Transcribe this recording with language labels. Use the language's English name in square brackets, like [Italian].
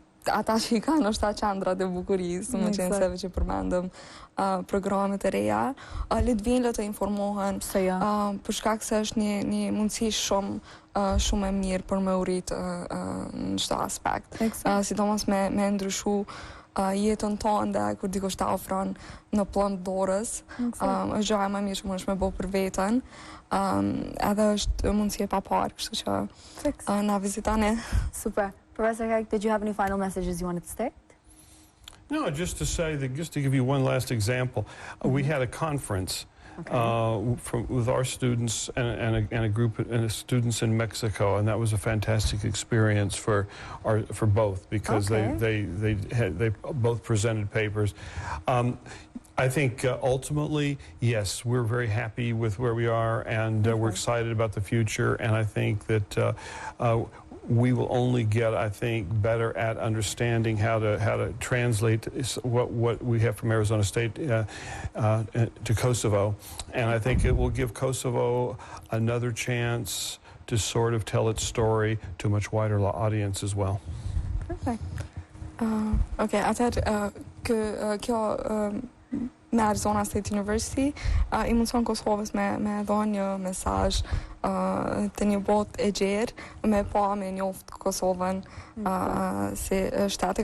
[Albanian] Ata që I kanë është ta qendrat e bukurisë, më qenë seve që përmendëm programet e reja, le të vinë, le të informohen, për shkak se është një mundësi shumë e mirë për me urit në çdo aspekt. Sidomos me ndryshu jetën tonë dhe kur dikush ta ofron në plot dorës, është gjëja më e mirë që mundesh me bo për veten, edhe është mundësi e paparë, kështu që na vizitoni. Super. [English] Professor Keck, did you have any final messages you wanted to state? No, just to say that, just to give you one last example, we had a conference with our students and a group of students in Mexico, and that was a fantastic experience for both because they both presented papers. I think ultimately, yes, we're very happy with where we are, and we're excited about the future. And I think that we will only get, I think, better at understanding how to translate what we have from Arizona State to Kosovo. And I think it will give Kosovo another chance to sort of tell its story to a much wider audience as well. Perfect. [Albanian] Okay, atëherë kjo me Arizona State University I mundson Kosovës me dhënë një mesazh të një botë e gjerë me pa me njoft Kosovën si shtet.